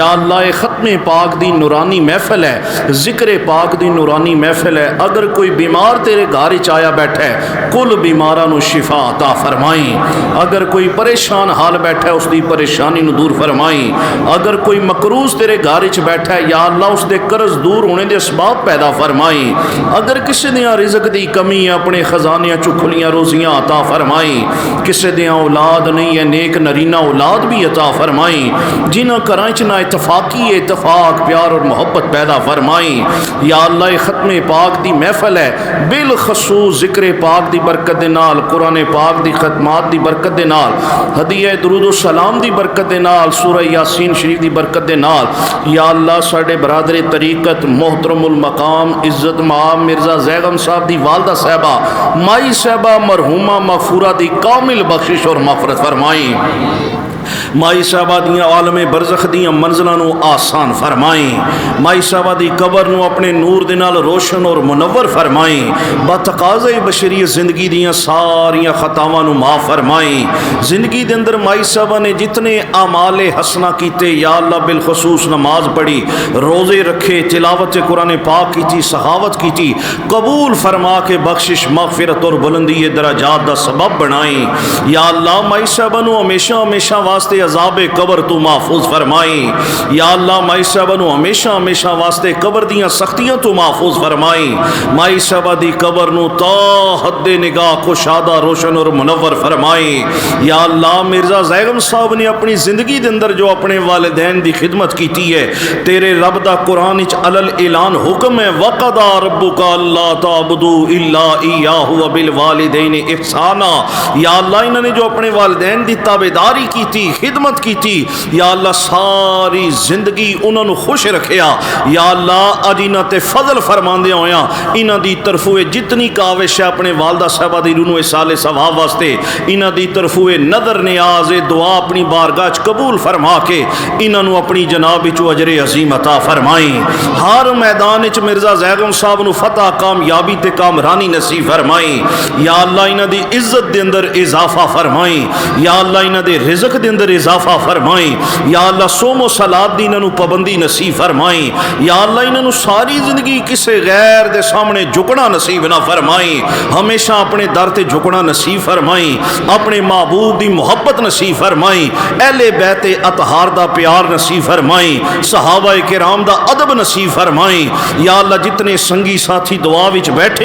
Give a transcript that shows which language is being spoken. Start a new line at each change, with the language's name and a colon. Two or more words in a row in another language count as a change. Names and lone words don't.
Punjabi: ختم پاک دی نورانی محفل ہے، ذکر پاک دی نورانی قرآنی محفل ہے، اگر کوئی بیمار تیرے گھر وچ آیا بیٹھا ہے کل بیماراں نو شفا عطا فرمائیں، اگر کوئی پریشان حال بیٹھا ہے اس دی پریشانی نو دور فرمائیں، اگر کوئی مقروض تیرے گھر وچ بیٹھا ہے یا اللہ اس دے قرض دور ہونے دے اسباب پیدا فرمائیں، اگر کسی دیاں رزق دی کمی ہے اپنے خزانیاں چوں کھلیاں روزیاں عطا فرمائیں، کسی دیاں اولاد نہیں ہے نیک نرینہ اولاد بھی عطا فرمائیں، جنہاں گھراں وچ نا اتفاقی اتفاق پیار اور محبت پیدا فرمائیں۔ یا اللہ ختم پاک دی محفل ہے، بالخصوص ذکر پاک دی برکت دے نال، قرآن پاک دی ختمات دی برکت دے نال، ہدیہ درود و سلام دی برکت دے نال، سورہ یاسین شریف دی برکت دے نال، یا اللہ ساڈے برادر طریقت محترم المقام عزت مآب مرزا زیغم صاحب دی والدہ صاحبہ مائی صاحبہ مرحومہ مغفورہ دی کامل بخشش اور مغفرت فرمائیں، مائی صاحبہ دیاں عالم برزخ دیاں منزلاں نو آسان فرمائیں، مائی صاحبہ دی قبر نو اپنے نور دے نال روشن اور منور فرمائیں، با تقاضۂ بشریت زندگی دیاں ساریاں خطاواں نو معاف فرمائیں، زندگی دے اندر مائی صاحبہ نے جتنے اعمال حسنہ کیتے یا اللہ بالخصوص نماز پڑھی، روزے رکھے، تلاوت قرآن پاک کیتی، سخاوت کیتی، قبول فرما کے بخشش مغفرت اور بلندی درجات دا سبب بنائیں، یا اللہ مائی صاحبہ نو ہمیشہ ہمیشہ واسطے عذاب قبر تو محفوظ فرمائیں، یا اللہ مائی صاحبہ نو ہمیشہ ہمیشہ واسطے قبر دیاں سختیاں تو محفوظ فرمائیں، مائی صاحبہ دی قبر نو تا حد نگاہ کشادہ روشن اور منور فرمائیں، یا اللہ مرزا زیغم صاحب نے اپنی زندگی دے اندر جو اپنے والدین دی خدمت کیتی ہے، تیرے رب دا قرآن وچ علل اعلان حکم ہے
Arabic: وَقَضَىٰ رَبُّكَ أَلَّا تَعْبُدُوا إِلَّا إِيَّاهُ وَبِالْوَالِدَيْنِ إِحْسَانًا،
Punjabi: یا اللہ انہوں نے جو اپنے والدین دی تابعداری کیتی خدمت کیتی، یا اللہ ساری زندگی انہوں نے خوش رکھیا، یا اللہ اج انہاں تے فضل فرماندے ہویاں انہاں دی طرفوے جتنی کاوش ہے اپنے والدہ صاحبہ دی روح سال ثواب واسطے انہاں دی طرفوے نظر نیاز دعا اپنی بارگاہ وچ قبول فرما کے انہاں نو اپنی جناب وچ اجر عظیم عطا فرمائیں، ہر میدان وچ مرزا زیغم صاحب نو فتح کامیابی تے کامرانی نصیب فرمائیں، یا اللہ انہاں دی عزت دے اندر اضافہ فرمائیں، یا اللہ انہاں دے رزق دے اندر اضافہ فرمائیں، یا اللہ صوم و صلات دی انہاں نو پابندی نصیب فرمائیں، یا اللہ انہاں نو ساری زندگی کسے غیر دے سامنے جھکنا نصیب نہ فرمائیں، ہمیشہ اپنے در تے جھکنا نصیب فرمائیں، اپنے محبوب دی محبت نصیب فرمائیں، اہل بیت اطہار دا پیار نصیب فرمائیں، صحابہ کرام دا ادب نصیب فرمائیں، یا اللہ جتنے سنگی ساتھی دعا وچ بیٹھے